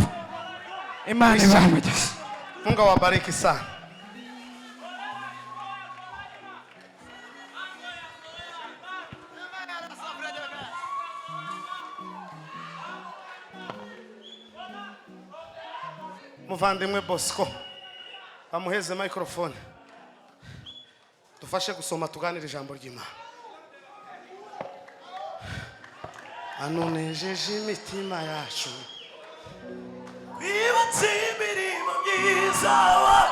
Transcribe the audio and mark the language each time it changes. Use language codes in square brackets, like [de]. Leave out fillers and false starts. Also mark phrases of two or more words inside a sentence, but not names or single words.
[rw] Imana ibamugisha. [sw] Mungu awabariki sana. [rw] Muvandimwe Bosco bamuheze microphone dufashe gusoma tuganira ijambo ry'Imana. Anonejeje imitima yacu Kwibutsa imirimo myiza wawe.